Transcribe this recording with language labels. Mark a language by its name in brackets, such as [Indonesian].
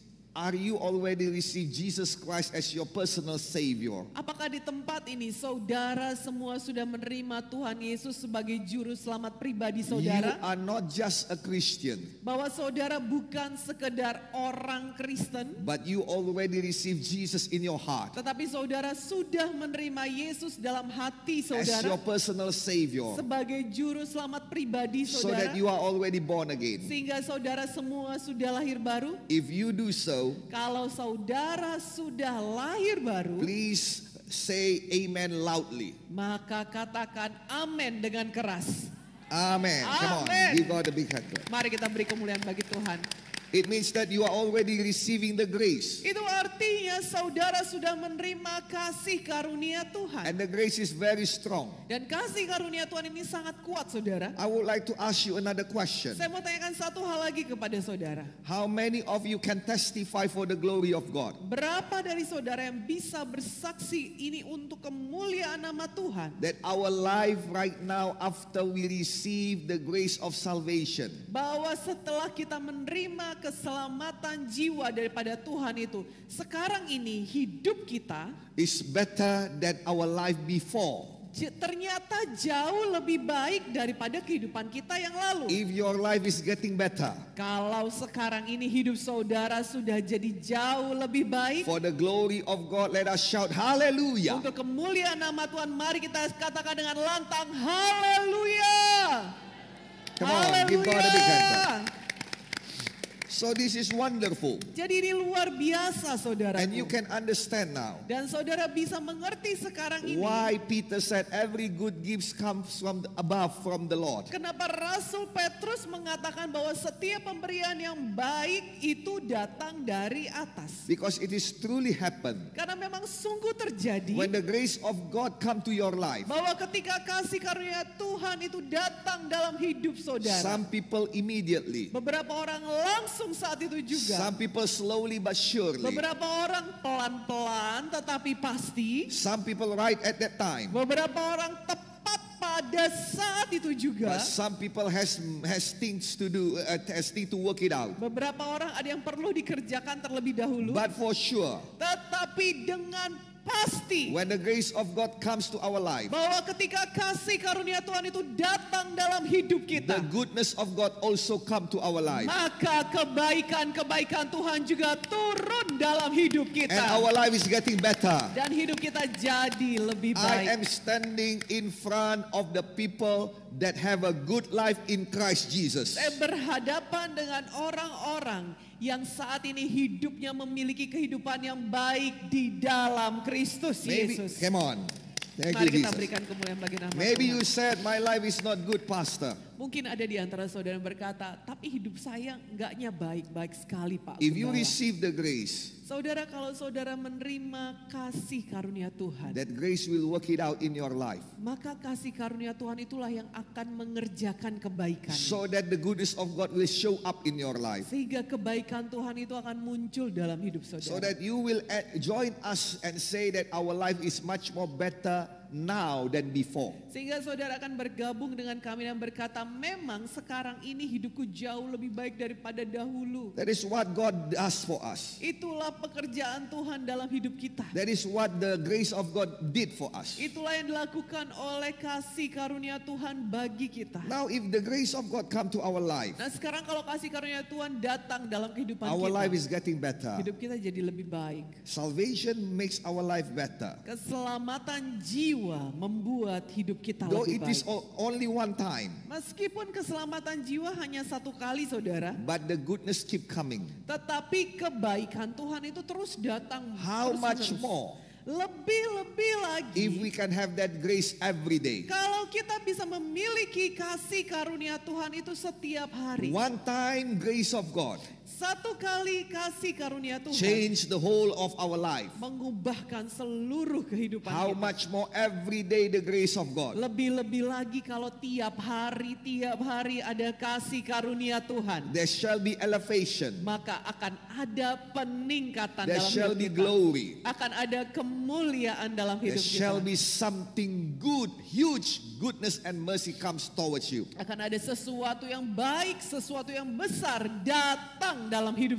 [English] Are you already received Jesus Christ as your personal Savior? [Indonesian] Apakah di tempat ini saudara semua sudah menerima Tuhan Yesus sebagai juru selamat pribadi [English] You [Indonesian] saudara? [English] are not just a Christian, [Indonesian] Bahwa saudara bukan sekedar orang Kristen, [English] but you already received Jesus in your heart [Indonesian] tetapi saudara sudah menerima Yesus dalam hati [English] as your [Indonesian] saudara [English] personal Savior, [Indonesian] sebagai juru selamat pribadi [English] so [Indonesian] saudara. [English] that you are already born again. [Indonesian] Sehingga saudara semua sudah lahir baru. [English] If you do so, [Indonesian] Kalau saudara sudah lahir baru, [English] please say amen loudly. [Indonesian] maka katakan amin dengan keras. [English] Amen. Come on, [Indonesian] Amen. [English] give God a big hand clap. [Indonesian] Mari kita beri kemuliaan bagi Tuhan. [English] It means that you are already receiving the grace. [Indonesian] Itu artinya saudara sudah menerima kasih karunia Tuhan. [English] And the grace is very strong. [Indonesian] Dan kasih karunia Tuhan ini sangat kuat saudara. [English] I would like to ask you another question. [Indonesian] Saya mau tanyakan satu hal lagi kepada saudara. [English] How many of you can testify for the glory of God? [Indonesian] Berapa dari saudara yang bisa bersaksi ini untuk kemuliaan nama Tuhan? [English] That our life right now after we receive the grace of salvation [Indonesian] Bahwa setelah kita menerima keselamatan jiwa daripada Tuhan itu, sekarang ini hidup kita [English] is better than our life before. [Indonesian] ternyata jauh lebih baik daripada kehidupan kita yang lalu. [English] If your life is getting better, [Indonesian] Kalau sekarang ini hidup saudara sudah jadi jauh lebih baik, [English] for the glory of God, let us shout hallelujah. [Indonesian] untuk kemuliaan nama Tuhan, mari kita katakan dengan lantang haleluya. [English] Come on, give God a big hand clap. [Indonesian] Haleluya. [English] So this is wonderful. [Indonesian] Jadi ini luar biasa saudara. [English] And you can understand now [Indonesian] Dan saudara bisa mengerti sekarang ini [English] why Peter said every good gift comes from above, from the Lord. [Indonesian] kenapa Rasul Petrus mengatakan bahwa setiap pemberian yang baik itu datang dari atas. [English] Because it is truly happened. [Indonesian] Karena memang sungguh terjadi [English] When the grace of God come to your life, [Indonesian] bahwa ketika kasih karunia Tuhan itu datang dalam hidup saudara, [English] some people immediately, [Indonesian] beberapa orang langsung saat itu juga, [English] some people slowly but surely, [Indonesian] beberapa orang pelan-pelan tetapi pasti, [English] some people right at that time, [Indonesian] beberapa orang tepat pada saat itu juga, [English] but some people has things to do, has things to work it out. [Indonesian] beberapa orang ada yang perlu dikerjakan terlebih dahulu, [English] But for sure, [Indonesian] tetapi dengan pasti [English] when the grace of God comes to our life, [Indonesian] bahwa ketika kasih karunia Tuhan itu datang dalam hidup [English] the [Indonesian] kita, [English] goodness of God also come to our life. [Indonesian] maka kebaikan-kebaikan Tuhan juga turun dalam hidup [English] And [Indonesian] kita. [English] our life is getting better. [Indonesian] Dan hidup kita jadi lebih [English] I am [Indonesian] baik. [English] standing in front of the people that have a good life in Christ Jesus. [Indonesian] Saya berhadapan dengan orang-orang yang saat ini hidupnya memiliki kehidupan yang baik di dalam Kristus [English] Maybe, [Indonesian] Yesus. [English] come on. Thank [Indonesian] Mari [English] you, [Indonesian] kita [English] Jesus. [Indonesian] berikan kemuliaan bagi nama [English] Maybe [Indonesian] Tuhan. [English] you said, my life is not good, Pastor. [Indonesian] Mungkin ada di antara saudara yang berkata, tapi hidup saya enggaknya baik-baik sekali Pak [English] If you [Indonesian] Gembala." [English] receive the grace, [Indonesian] Saudara, kalau saudara menerima kasih karunia Tuhan, [English] that grace will work it out in your life. [Indonesian] maka kasih karunia Tuhan itulah yang akan mengerjakan kebaikan. [English] So that the goodness of God will show up in your life. [Indonesian] Sehingga kebaikan Tuhan itu akan muncul dalam hidup [English] So [Indonesian] saudara. [English] that you will join us and say that our life is much more better now than before. [Indonesian] Sehingga saudara akan bergabung dengan kami dan berkata, memang sekarang ini hidupku jauh lebih baik daripada dahulu. [English] That is what God does for us. [Indonesian] Itulah pekerjaan Tuhan dalam hidup kita. [English] That is what the grace of God did for us. [Indonesian] Itulah yang dilakukan oleh kasih karunia Tuhan bagi kita. [English] Now if the grace of God come to our life, [Indonesian] Nah sekarang kalau kasih karunia Tuhan datang dalam kehidupan [English] our [Indonesian] kita, [English] life is getting better. [Indonesian] hidup kita jadi lebih baik. [English] Salvation makes our life better. [Indonesian] Keselamatan jiwa membuat hidup kita [English] Though [Indonesian] lebih [English] it is [Indonesian] baik. [English] only one time, [Indonesian] Meskipun keselamatan jiwa hanya satu kali saudara, [English] but the goodness keep coming. [Indonesian] tetapi kebaikan Tuhan itu terus datang. [English] How much [Indonesian] terus-menerus. [English] more [Indonesian] Lebih-lebih lagi. [English] if we can have that grace every day? [Indonesian] Kalau kita bisa memiliki kasih karunia Tuhan itu setiap hari. [English] One time grace of God [Indonesian] Satu kali kasih karunia Tuhan [English] change the whole of our life. [Indonesian] mengubahkan seluruh kehidupan [English] How [Indonesian] kita. [English] much more every day the grace of God? [Indonesian] Lebih-lebih lagi kalau tiap hari ada kasih karunia Tuhan. [English] There shall be elevation. [Indonesian] Maka akan ada peningkatan [English] There [Indonesian] dalam [English] shall [Indonesian] hidup [English] be [Indonesian] kita. [English] glory. [Indonesian] Akan ada kemuliaan dalam [English] There [Indonesian] hidup [English] shall [Indonesian] kita. [English] be something good, huge goodness and mercy comes towards you. [Indonesian] Akan ada sesuatu yang baik, sesuatu yang besar datang dalam hidup